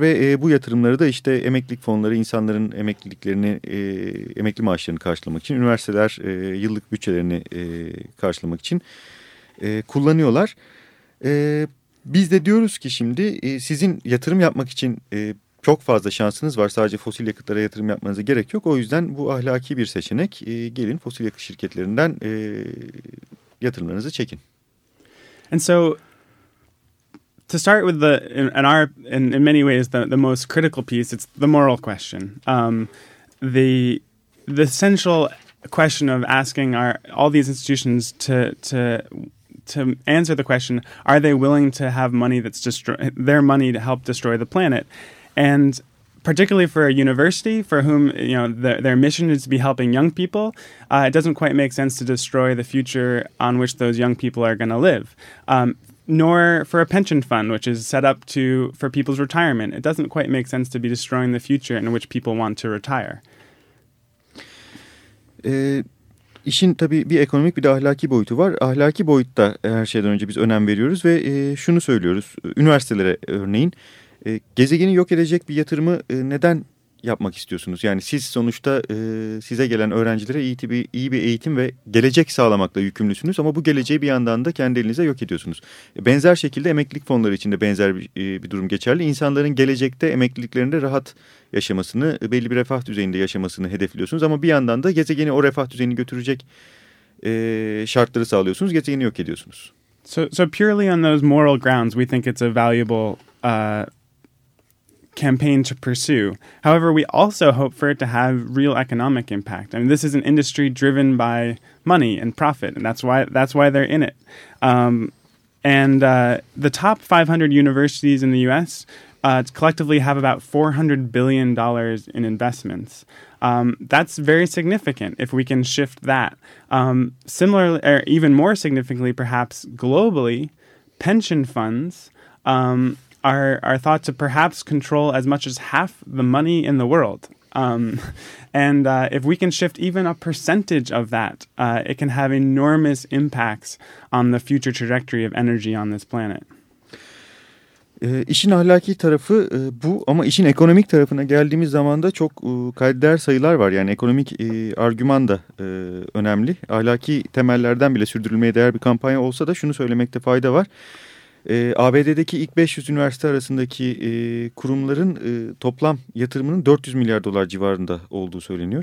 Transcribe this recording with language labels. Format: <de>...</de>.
<tr>Ve bu yatırımları da işte emeklilik fonları, insanların emekliliklerini, emekli maaşlarını karşılamak için, üniversiteler yıllık bütçelerini karşılamak için kullanıyorlar. Biz de diyoruz ki şimdi sizin yatırım yapmak için çok fazla şansınız var. Sadece fosil yakıtlara yatırım yapmanıza gerek yok. O yüzden bu ahlaki bir seçenek. Gelin fosil yakıt şirketlerinden yatırımlarınızı çekin.</tr> <en>And so to start with in many ways the most critical piece, it's the moral question. The essential question of asking all these institutions to answer the question, are they willing to have money that's their money to help destroy the planet? And particularly for a university for whom, you know, their mission is to be helping young people, it doesn't quite make sense to destroy the future on which those young people are going to live. Nor for a pension fund, which is set up for people's retirement. It doesn't quite make sense to be destroying the future in which people want to retire.</en> <tr>İşin tabii bir ekonomik bir de ahlaki boyutu var. Ahlaki boyutta her şeyden önce biz önem veriyoruz ve şunu söylüyoruz. Üniversitelere örneğin. Gezegeni yok edecek bir yatırımı neden yapmak istiyorsunuz? Yani siz sonuçta size gelen öğrencilere iyi bir eğitim ve gelecek sağlamakla yükümlüsünüz. Ama bu geleceği bir yandan da kendi elinize yok ediyorsunuz. Benzer şekilde emeklilik fonları için de benzer bir durum geçerli. İnsanların gelecekte emekliliklerinde rahat yaşamasını, belli bir refah düzeyinde yaşamasını hedefliyorsunuz. Ama bir yandan da gezegeni o refah düzeyini götürecek şartları sağlıyorsunuz. Gezegeni yok ediyorsunuz.</tr> <en>So purely on those moral grounds, we think it's a valuable campaign to pursue. However, we also hope for it to have real economic impact. I mean, this is an industry driven by money and profit, and that's why they're in it. The top 500 universities in the U.S. Collectively have about $400 billion in investments. That's very significant if we can shift that. Similarly, or even more significantly, perhaps globally, pension funds are thought to perhaps control as much as half the money in the world. If we can shift even a percentage of that, it can have enormous impacts on the future trajectory of energy on this planet.</en> <tr>İşin ahlaki tarafı bu, ama işin ekonomik tarafına geldiğimiz zaman da çok kayıtlar sayılar var. Yani ekonomik argüman da önemli. Ahlaki temellerden bile sürdürülmeye değer bir kampanya olsa da şunu söylemekte fayda var. ABD'deki ilk 500 üniversite arasındaki kurumların toplam yatırımının 400 milyar dolar civarında olduğu söyleniyor.</tr>